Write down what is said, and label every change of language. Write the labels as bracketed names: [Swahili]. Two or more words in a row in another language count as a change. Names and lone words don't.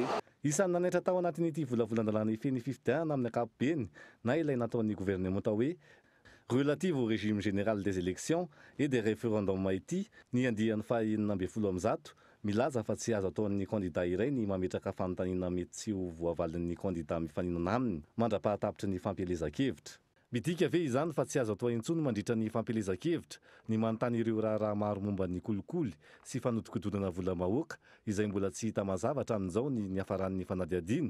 [Malagasy] Isan'ny nanaitra tao anatin'ity volavolan-dalàna ifeny fifidianana amin'ny ankapobeny na ilay nataon'ny gouvernement hoe [French] relative au régime général des élections et des référendums [Malagasy] ity ny andian'ny 20% milaza fa tsy azo ataon'ny candidat iray ny mametraka fanontaniana mety tsy ho voavalin'ny candidat mifaninana aminy mandra-pahatapitry ny fampielezan-kevitra. Midika ve izany fa tsy azo atao intsony mandritra ny fampielezan-kevitra ny manontany ireo raha maro momba ny kolikoly sy fanodikodonana vola-mahoaka izay mbola tsy hita mazava hatramin'izao ny hafaran'ny fanadiadiana.